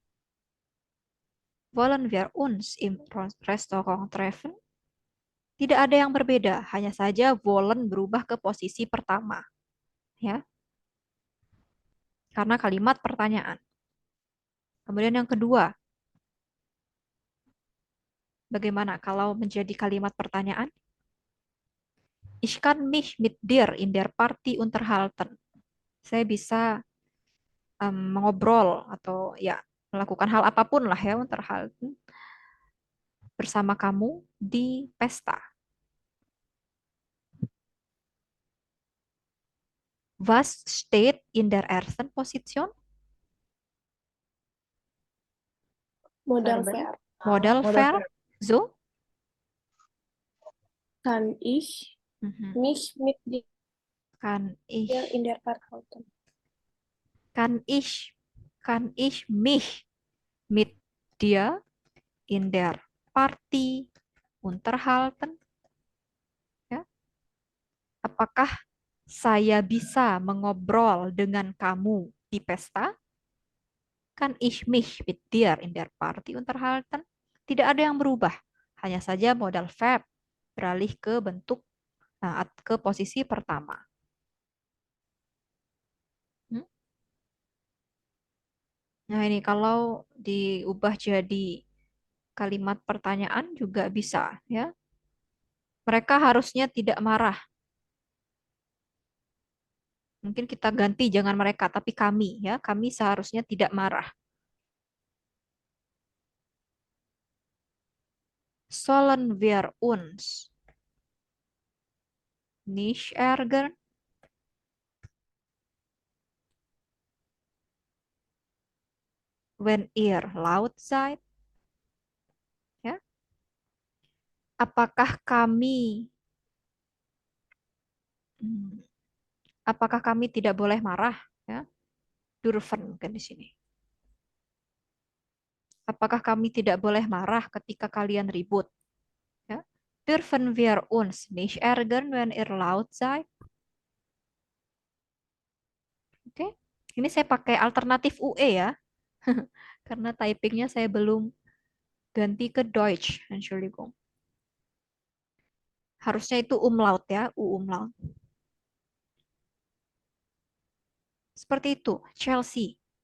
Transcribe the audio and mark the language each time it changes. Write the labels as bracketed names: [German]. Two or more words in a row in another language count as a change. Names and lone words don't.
[German] Wollen wir uns im Restaurant treffen? [Indonesian] Tidak ada yang berbeda, hanya saja wollen berubah ke posisi pertama. Ya. Karena kalimat pertanyaan. Kemudian yang kedua, bagaimana kalau menjadi kalimat pertanyaan? [German] Ich kann mich mit dir in der Party unterhalten. [Indonesian] Saya bisa mengobrol atau ya melakukan hal apapun lah ya unterhalten bersama kamu di pesta. [German] Was steht in der ersten Position? Modal Verben. verb. Modal Modal Verb. verb. So? Kann ich Mhm. mich mit dir Kann ich, in der Park halten? kann ich mich mit dir in der Party unterhalten? [Indonesian] Ya. Apakah saya bisa mengobrol dengan kamu di pesta? [German] Kan ich mich mit dir in der Party unterhalten? [Indonesian] Tidak ada yang berubah. Hanya saja [German] modal verb [Indonesian] beralih ke bentuk ke posisi pertama. Hmm? Nah, ini kalau diubah jadi kalimat pertanyaan juga bisa, ya. Mereka harusnya tidak marah. Mungkin kita ganti jangan mereka, tapi kami, ya. Kami seharusnya tidak marah. [German] Sollen wir uns nicht ärgern? Wenn ihr laut seid? [Indonesian] Ya. Apakah kami apakah kami tidak boleh marah? Ya. Dürfen kan di sini. Apakah kami tidak boleh marah ketika kalian ribut? Ya. [German] Dürfen wir uns nicht ärgern, wenn ihr laut seid? [Indonesian] Oke. Ini saya pakai alternatif UE ya. Karena typingnya saya belum ganti ke Deutsch. [German] Entschuldigung. [Indonesian] Harusnya itu umlaut ya, U umlaut. Seperti itu, Chelsea.